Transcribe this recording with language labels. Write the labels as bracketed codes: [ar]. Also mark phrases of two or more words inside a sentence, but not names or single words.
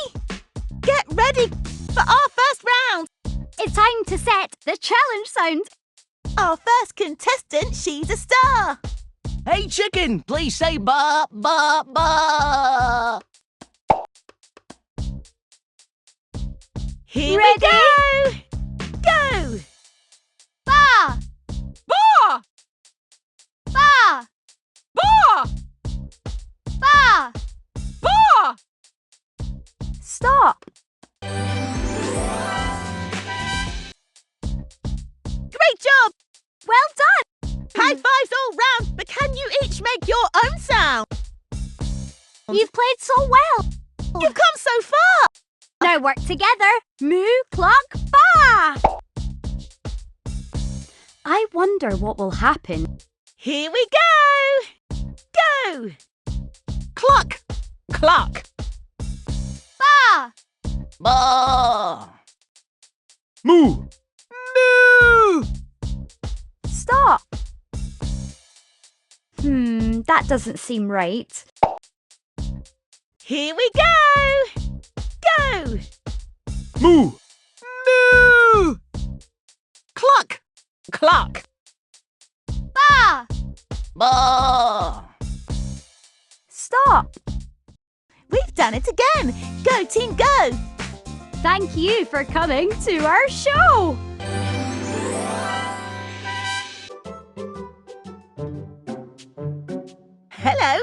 [en] Get ready for our first round. It's time to set the challenge sound. Our first contestant, she's a star. Hey, chicken, please say ba, ba, ba. Here Ready? we go. Go. Ba, Ba! ba, Ba! ba. Ba! Stop. Great job. Well done. High fives all round, but can you each make your own sound? You've played so well. You've come so far. Now work together. Moo, cluck, ba. I wonder what will happen. Here we go. Go. Cluck! Cluck! Ba. Ba. Moo! Moo! Stop. That doesn't seem right. Here we go. Go. Moo! Moo! Cluck! Cluck! Ba. Ba. Stop. We've done it again. Go, team, go. Thank you for coming to our show. Hello.